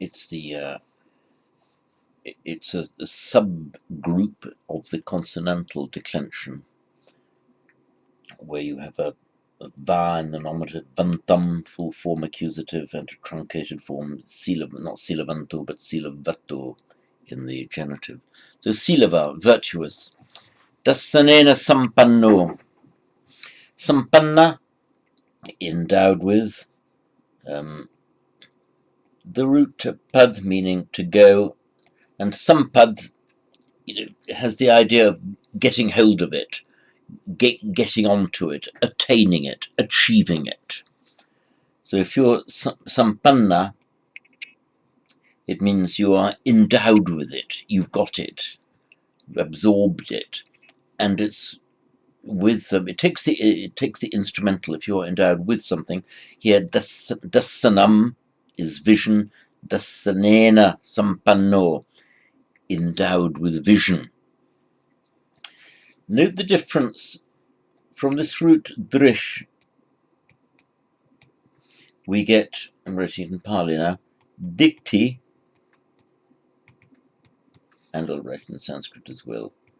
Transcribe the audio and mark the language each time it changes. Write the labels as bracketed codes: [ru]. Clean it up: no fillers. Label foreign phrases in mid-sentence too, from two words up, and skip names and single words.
[en] it's the it's a subgroup of the consonantal declension, where you have a va in the nominative, vantam, full form accusative, and a truncated form, not silavanto, but silavato in the genitive. So silava, virtuous. [pi] Dassanena sampanno. Sampanna, [en] endowed with. The root pad meaning to go, and sampad has the idea of getting hold of it, getting onto it, attaining it, achieving it. So if you're sampanna, it means you are endowed with it, you've got it, you've absorbed it, and it's with it takes the instrumental. If you're endowed with something, here dassanam is vision, [pi] dassanena sampanno, [en] endowed with vision. Note the difference. From this root drish, we get, I'm writing it in Pali now, dikti, and I'll write it in Sanskrit as well.